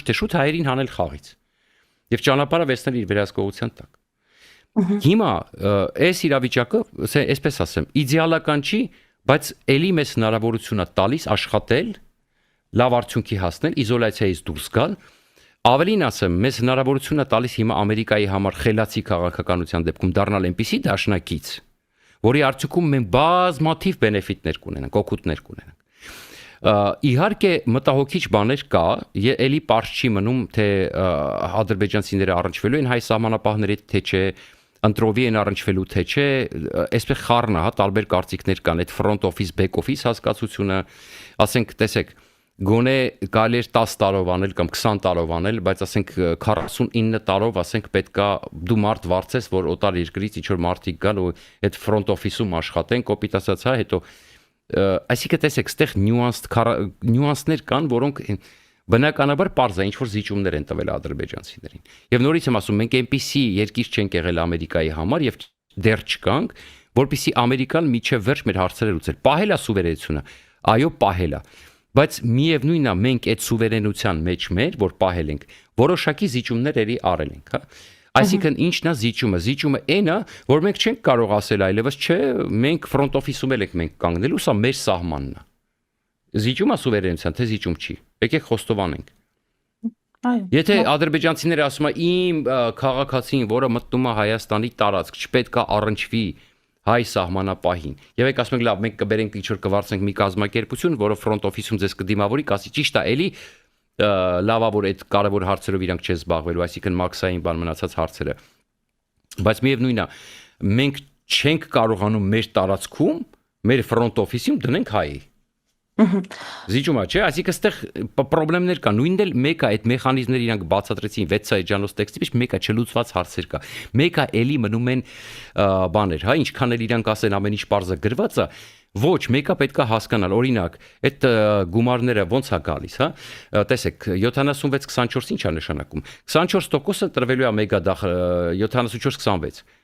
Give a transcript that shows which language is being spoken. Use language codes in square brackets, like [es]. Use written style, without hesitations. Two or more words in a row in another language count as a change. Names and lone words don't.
[hy] թե շուտ հայերին հանել խաղից։ Եվ ճանապարհը վերցնել իր վերահսկողության տակ։ Հիմա այս իրավիճակը, այսպես ասեմ, իդեալական չի, բայց ելի մեծ հնարավորություն է տալիս աշխատել, լավ արդյունքի հասնել, իզոլացիայից դուրս գալ։ Ավելին ասեմ, մեզ հնարավորություն է տալիս հիմա Ամերիկայի համար խելացի քաղաքականության դեպքում դառնալ այնպիսի դաշնակից, որի արդյունքում մենք բազմաթիվ բենեֆիտներ կունենանք, օգուտներ կունենանք։ Իհարկե մտահոգիչ բաներ կա, էլի պարզ չի մնում, թե ադրբեջանցիները առնչվելու են հայ սահմանապահների հետ, թե չէ, ընտրովի են առնչվելու, թե չէ, այսպես խառն է, հա, տարբեր կարծիքներ կան, այդ [en] front office, back office [hy] հասկացությունը, ասենք, տեսեք, գոնե կարելի է 10 տարով անել կամ 20 տարով անել, բայց ասենք 49 տարով ասենք պետքա դու մարդ վարձես, որ օտար երկրից ինչ որ մարդիկ գան ու այդ [en] front office- [hy] ում աշխատեն, կոպիտ ասած, հա, հետո այսինքն տեսեք, ստեղ նյուանսներ կան, որոնք բնականաբար պարզ է, ինչ որ զիջումներ են տվել ադրբեջանցիներին։ Եվ նորից եմ ասում, մենք այնպիսի երկիր չենք եղել Ամերիկայի համար եւ դեռ չկանք, որպեսզի Ամերիկան միջև վերջ մեր հարցերը լուծեր։ Պահել է սուվերենությունը, այո, պահել է։ Բայց միևնույնն է, մենք այդ սուվերենության մեջ որ պահել ենք, որոշակի զիջումներ էլի արել ենք, հա։ Այսինքն ինչն է զիջումը։ Զիջումը այն է, որ մենք չենք կարող ասել այլևս, չէ, մենք [en] front office- [hy] ում ենք մենք կանգնելու, սա մեր սահմանն է։ Զիջումը սուվերենության, թե զիջում չի։ Եկեք խոստովանենք։ Եթե ադրբեջանցիները ասում են իմ քաղաքացին, որը մտնում է Հայաստանի տարածք, չպետք է առնչվի հայ սահմանապահին։ Եվ եք ասում եք լավ, մենք կբերենք ինչ որ կվարձենք մի կազմակերպություն, որը front office-ում ձեզ կդիմավորի, կասի ճիշտ է, էլի լավա որ այդ կարևոր հարցերով իրանք չես զբաղվելու, այսինքն մաքսային բան մնացած հարցերը։ Բայց միևնույնն է, մենք չենք կարողանում մեր տարածքում, մեր [en] front office- [hy] ում դնենք հայի։ Զիջումա, չէ, այսինքն այստեղ խնդիրներ կան։ Նույնն էլ մեկը այդ մեխանիզմները իրանք բացատրեցին 6 էջանոց տեքստի մեջ, մեկը չլուծված հարցեր կա։ Մեկը էլի մնում են բաներ, հա, ինչքան էլ իրանք ասեն ամեն ինչ բարձը գրված է, ոչ, մեկը պետք է հասկանալ, օրինակ, այդ գումարները ոնց է գալիս, հա։ Տեսեք, 76-24 ինչ է նշանակում։ 24%-ը տրվելու է մեգադախլ 74-26